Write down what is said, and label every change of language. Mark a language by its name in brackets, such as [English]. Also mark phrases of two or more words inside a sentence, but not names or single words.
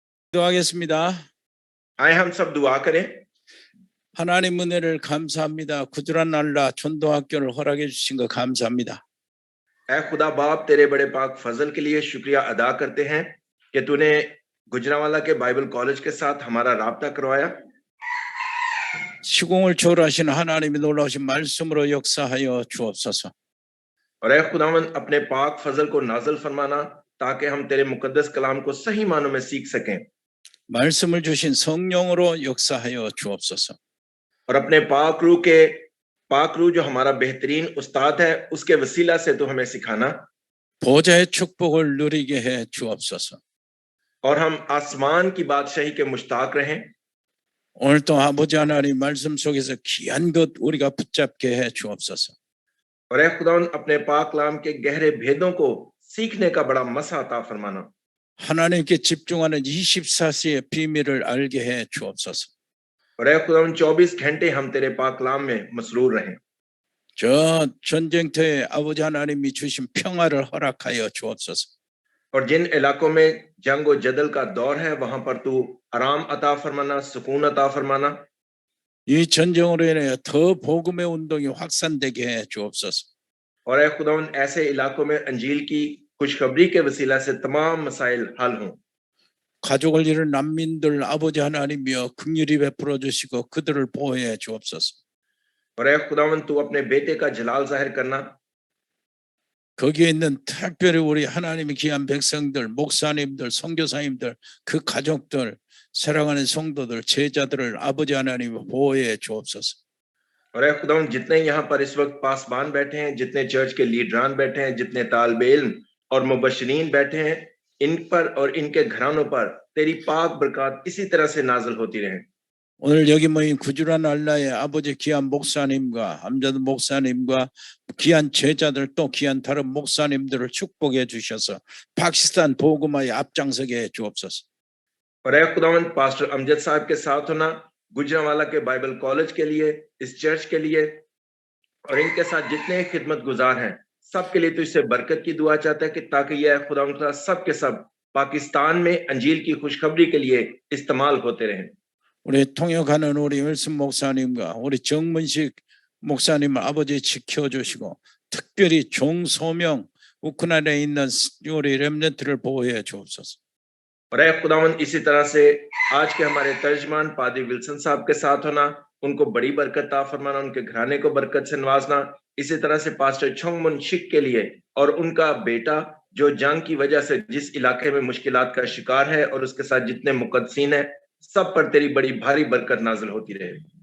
[Korean] 기도하겠습니다. [Hindi] आए हम सब दुआ करें। [Korean] 하나님 은혜를 감사합니다. 구주란 알라 전도학교를 허락해 주신 거 감사합니다. [Hindi] ऐ खुदा बाप तेरे बड़े पाक फजल के लिए शुक्रिया अदा करते हैं कि तूने गुजरांवाला के बाइबल कॉलेज के साथ हमारा राब्ता करवाया। [Korean] 시공을 초월하신 하나님이 놀라우신 말씀으로 역사하여 주옵소서. [Hindi] और ऐ खुदावन अपने पाक फजल को नाजल फरमाना ताकि हम तेरे मुकद्दस कलाम को सही मानों में सीख सकें। [Korean] 말씀을 주신 성령으로 역사하여 주옵소서. [Hindi] और अपने पाक रूह जो हमारा बेहतरीन उस्ताद है उसके वसीला से तू हमें सिखाना। [Korean] 보좌의 축복을 누리게 해 주옵소서. [Hindi] और हम आसमान की बादशाही के मुश्ताक रहें। [Korean] 오늘도 아버지 하나님 말씀 속에서 귀한 것 우리가 붙잡게 해 주옵소서. [Hindi] और ऐ खुदावन अपने पाक कलाम के गहरे भेदों को सीखने का बड़ा मसा अता फरमाना। [Korean] 하나님께 집중하는 24시의 비밀을 알게 해 주옵소서. [Hindi] और ऐ खुदावन 24 घंटे हम तेरे पाक कलाम में मसरूर रहें। [Korean] 저 전쟁터에 아버지 하나님이 주신 평화를 허락하여 주옵소서. [Hindi] और जिन इलाकों में जंग और जदल का दौर है वहां पर तू आराम अता फरमाना, सुकून अता फरमाना। [Korean] 이 전쟁으로 인해 더 복음의 운동이 확산되게 해 주옵소서. [Hindi] और ऐ खुदावन ऐसे इलाकों में अंजील की खुशखबरी के वसीला से तमाम मसाइल हल हों। [Korean] 가족을 잃은 난민들 아버지 하나님이여 긍휼히 베풀어 주시고 그들을 보호해 주옵소서. [Hindi] और ऐ खुदावन तू अपने बेटे का जलाल जाहिर करना। [Korean] 거기에 있는 특별히 우리 하나님의 귀한 백성들, 목사님들, 선교사님들, 그 가족들, 사랑하는 성도들, 제자들을 아버지 하나님 보호해 주옵소서. [Hindi] और ऐ खुदावन जितने यहाँ पर इस वक्त पासबान बैठे हैं, जितने चर्च के लीडरान बैठे हैं, जितने तालिबे इल्म और मुबश्शिरीन बैठे हैं, इन पर और इनके घरानों पर तेरी पाक बरकत इसी तरह से नाज़िल होती रहे। [Korean] 오늘 여기 모인 구주란 알라의 아버지 귀한 목사님과 함자드 목사님과 귀한 제자들 또 귀한 다른 목사님들을 축복해 주셔서 파키스탄 복음화에 앞장서게 해 주옵소서. [Hindi] और ऐ खुदावन पास्टर अमजद साहब के साथ होना, गुजरांवाला के बाइबल कॉलेज के लिए, इस चर्च के लिए और इनके साथ जितने खिदमत गुजार हैं सबके लिए तो इससे बरकत की दुआ चाहता है कि ताकि यह खुदावन सब के सब पाकिस्तान में अंजील की खुशखबरी के लिए इस्तेमाल होते रहें। [Korean] 우리 통역하는 우리 윌슨 목사님과 우리 정문식 목사님을 아버지 지켜주시고 특별히 종소명 우크라이나에 있는 우리 렘넌트를 보호해 주옵소서. [Hindi] और ऐ खुदावन इसी तरह से आज के हमारे तर्जमान पादरी विल्सन साहब के साथ होना, उनको बड़ी बरकत ता फरमाना, उनके घराने को बरकत से नवाजना। इसी तरह से पास्टर छोंगमुन शिक के लिए और उनका बेटा जो जंग की वजह से जिस इलाके में मुश्किलात का शिकार है और उसके साथ जितने मुकद्दसीन है सब पर तेरी बड़ी भारी बरकत नाज़िल होती रहे।